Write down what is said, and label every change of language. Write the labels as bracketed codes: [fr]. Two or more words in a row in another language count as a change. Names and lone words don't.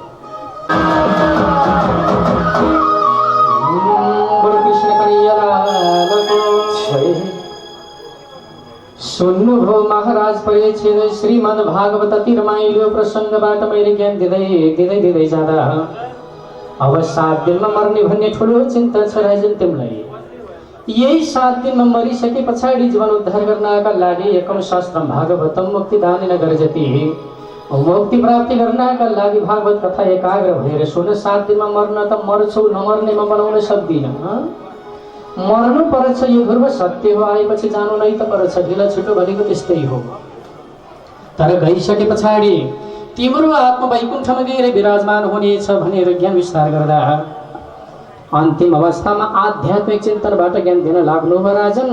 [ne] सुन्नुभयो महाराज परीक्षित, श्रीमद् भागवत अति रमाइलो प्रसङ्गबाट मैले ज्ञान दिँदै जाँदा अब 7 दिनमा मर्ने भन्ने ठुलो चिन्ता छ राजन तिमीलाई। यही 7 दिनमा मरिसके पछाडि जीवन उद्धार गर्नका लागि [sa] एकम शास्त्रम भागवतम [ne] मुक्तिदान नगर जति मुक्ति प्राप्ति गर्नका लागि भागवत कथा एकाग्र भएर सुन। 7 दिनमा मर्न त मर्छौ, नमर्ने म बनाउन सक्दिनँ। मर्नु पर्छ, यो ध्रुव सत्य हो। आएपछि जानु नै त पर्छ, ढिलो छिटो भनेको त्यस्तै हो। तर गइसके पछाडि तिम्रो आत्मा वैकुण्ठमा गएर विराजमान हुनेछ भनेर ज्ञान विस्तार गर्दा अन्तिम अवस्थामा आध्यात्मिक चिन्तनबाट ज्ञान दिन लाग्नु भयो राजन।